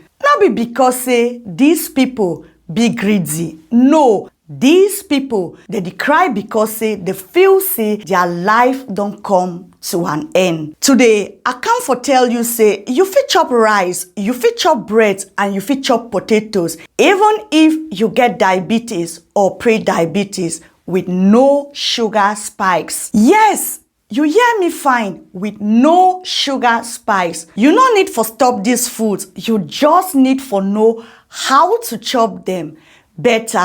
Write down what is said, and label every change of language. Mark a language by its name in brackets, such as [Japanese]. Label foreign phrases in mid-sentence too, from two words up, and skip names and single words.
[Nigerian Pidgin] Not be because say these people be greedy. No, these people they cry because say they feel say their life don't come to an end. Today, I come for tell you say you fit chop rice, you fit chop bread, and you fit chop potatoes, even if you get diabetes or pre-diabetes with no sugar spikes. Yes, you hear me fine, with no sugar spikes. You no need for stop these foods. You just need for know how to chop them better.